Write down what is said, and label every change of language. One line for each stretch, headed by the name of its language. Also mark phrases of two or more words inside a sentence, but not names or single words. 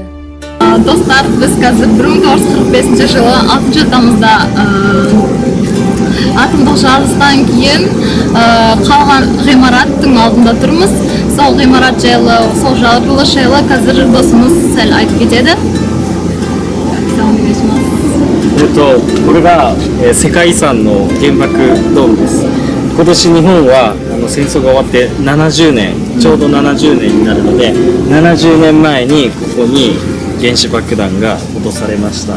Kazakh: Достар, біз қазір 1945 жылы 6 тамызда атомдық жарылыстан кейін қалған ғимараттың алдында тұрмыз. Сол ғимарат жайлы, сол жарылыс жайлы қазір досымыз сәл айтып кетеді.
Japanese: これが、世界遺産の原爆ドームです。今年日本は戦争が終わって70年、ちょうど70年になるので、70年前にここに原子爆弾が落とされました。